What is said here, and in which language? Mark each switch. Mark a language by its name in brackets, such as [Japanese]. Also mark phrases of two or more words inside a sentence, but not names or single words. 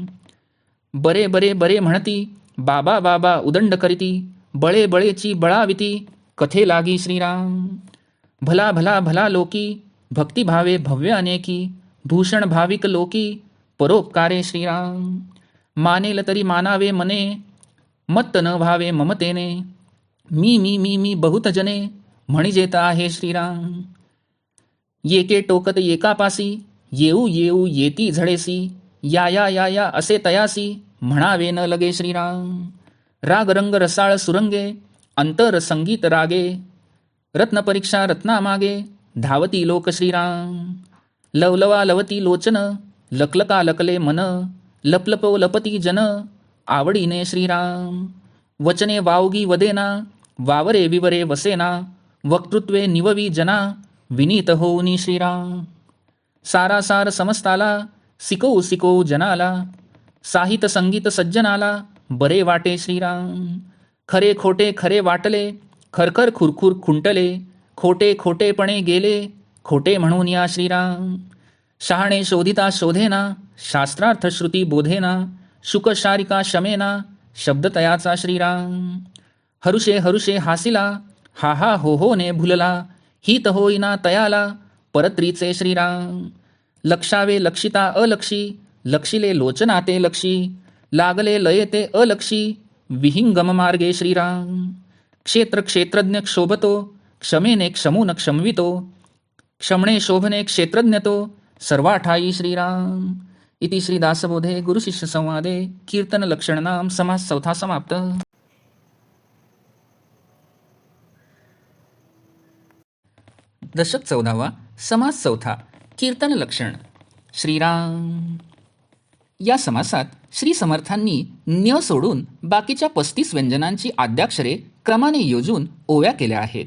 [Marathi] बरे बरे बरे म्हणती, बाबा बाबा उदंड करीती, बळे बळेची बळाविती, कथे लागी श्रीराम. भला भला भला लोकी, भक्तिभावे भव्य अनेकी, भूषण भाविक लोकी, परोपकारे श्रीराम. मानेल तरी मानावे मने, मत्त न व्हावे ममतेने, मी मी मी मी बहुत जने, म्हणिजेत आहे श्रीराम. येके टोकत एकापासी, येऊ येऊ येती झडेसी, या या या या असे तयासी, म्हणावे न लगे श्रीराम. राग रंग रसाळ सुरंगे, अंतर संगीत रागे, रत्न परीक्षा रत्नामागे, धावती लोक श्रीराम. लवलवा लवती लोचन, लकलका लकले मन, लपलपो लपती जन, आवडीने श्रीराम. वचने वावगी वदेना, वावरे विवरे वसेना, वक्तृत्वे निववी जना, विनीत होऊनी श्रीराम. सारासार समस्ताला, सिको सिको जनाला, साहित संगीत सज्जनाला, बरे वाटे श्रीराम. खरे खोटे खरे वाटले, खरखर खुरखुर खुंटले, खोटे खोटेपणे गेले, खोटे म्हणून या श्रीराम. शहाणे शोधिता शोधेना, शास्त्रार्थ श्रुती बोधेना, शुक शारिका शमेना, शब्द तयाचा श्रीराम. हरुषे हरुषे हासिला, हा हा हो हो ने भुलला, हित होईना तयाला, परत्रीचे श्रीराम. लक्षावे लक्षिता अलक्षी, लक्षिले लोचना ते लक्षी, लागले लये ते अलक्षी, विहिंगम मार्गे श्रीराम. क्षेत्र क्षेत्रज्ञ क्षोभतो, क्षमेने क्षमून क्षमवितो, क्षमणे शोभने क्षेत्रज्ञतो, सर्वाठाई श्रीराम. इति श्री दासबोधे गुरुशिष्य संवादे कीर्तन लक्षणनाम समास 4 समाप्त. दशक 14वा, समास 4, कीर्तन लक्षण. श्रीराम. या समासात श्री समर्थांनी न्य सोडून बाकीच्या 35 व्यंजनांची आद्याक्षरे क्रमाने योजून ओव्या केल्या आहेत.